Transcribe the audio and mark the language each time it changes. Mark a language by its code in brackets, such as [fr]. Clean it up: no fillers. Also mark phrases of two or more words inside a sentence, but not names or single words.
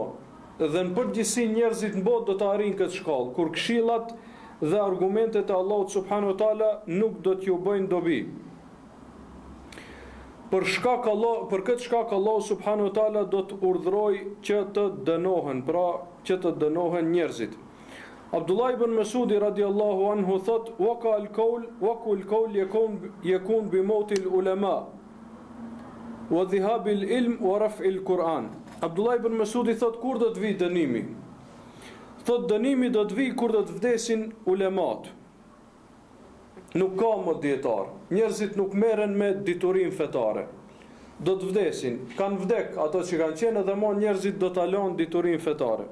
[sq] Dhe në përgjithësi njerëzit në botë do të arrijnë këtë shkallë, kur këshillat dhe argumentet e Allahut [ar] سبحانه وتعالى [sq] nuk do t'ju bëjnë dobi. Për këtë shkak Allahu [ar] سبحانه وتعالى [sq] do të urdhërojë që të dënohen, pra që të dënohen njerëzit. Abdullah ibn Mas'udi [ar] رضي الله عنه [sq] thot: [ar] "وقع القول يكون بموت العلماء وذهاب العلم ورفع القرآن." [sq] Abdullah ibn Mas'udi thot, kur do të vi dënimi? Thot dënimi do të vi kur do të vdesin ulemat. Nuk ka më dietar. Njerëzit nuk merren me diturinë fetare. Do të vdesin, kanë vdek ato që kanë qenë dhe mo njerëzit do ta lënë diturinë fetare.